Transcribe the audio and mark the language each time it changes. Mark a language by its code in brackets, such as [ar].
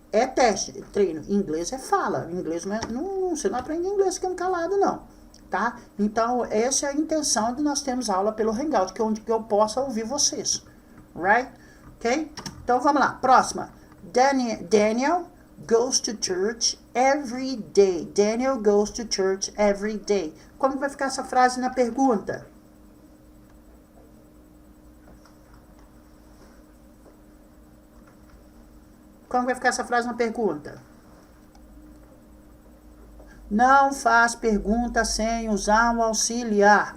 [pt] É teste, treino. Inglês é fala. Inglês você não aprende inglês ficando calado, não. Tá? Então, essa é a intenção de nós termos aula pelo Hangout, que é onde eu possa ouvir vocês. Right? Ok? Então, vamos lá. Próxima. [en] Daniel goes to church every day. Daniel goes to church every day. [pt] Como vai ficar essa frase na pergunta? Como vai ficar essa frase na pergunta? Não faz pergunta sem usar um auxiliar.